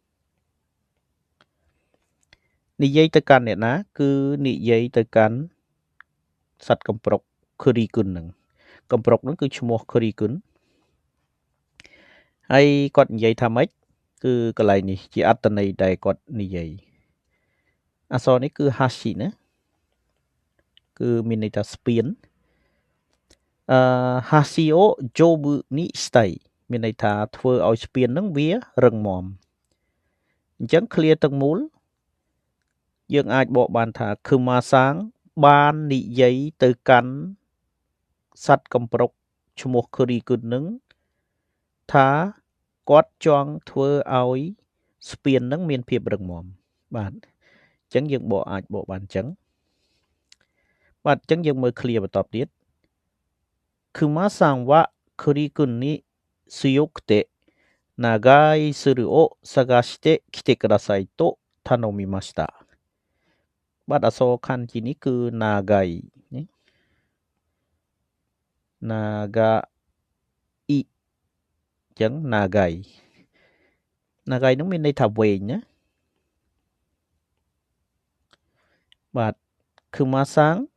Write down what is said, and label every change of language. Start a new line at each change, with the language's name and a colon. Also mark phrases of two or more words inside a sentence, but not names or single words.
Khmer: ទៅកាន់អ្នកណាគឺនិយាយទៅកាន់សត្វកំប្រុក Kurikun ហ្នឹងកំប្រុកហ្នឹងគឺឈ្មោះ Kurikun ហើយគាត់និយាយថាម៉េចគឺកន្លែងនេះជាអត្ថន័យដែលគាត់និយាយអក្សរនេះគឺ hashi ណាគឺមានន័យថាស្ពាន
Japanese: 橋を丈夫にしたい
Khmer: មានន័យថាធ្វើឲ្យស្ពានហ្នឹងវារឹងមាំអញ្ចឹង clear ទាំងមូលយើងអាចបកបាន ថា Kuma-san បាននិយាយទៅកាន់សត្វកំប្រុកឈ្មោះ Kurikun នឹងថាគាត់ច ង់ធ្វើឲ្យស្ពាននឹងមានភាពរឹងមាំបាទអញ្ចឹងយើងអាច បកបានអញ្ចឹងបាទអញ្ចឹងយើងមើល clear បន្តទៀត
Japanese: 熊さんはクリくんに強くて長いつるを探してきてくださいと頼みました
Khmer: បាទអក្សរខណ្ឌជានេះគឺ nagai nagai អញ្ចឹង nagai ហ្នឹងមានន័យថាវែងណាបាទ Kuma-san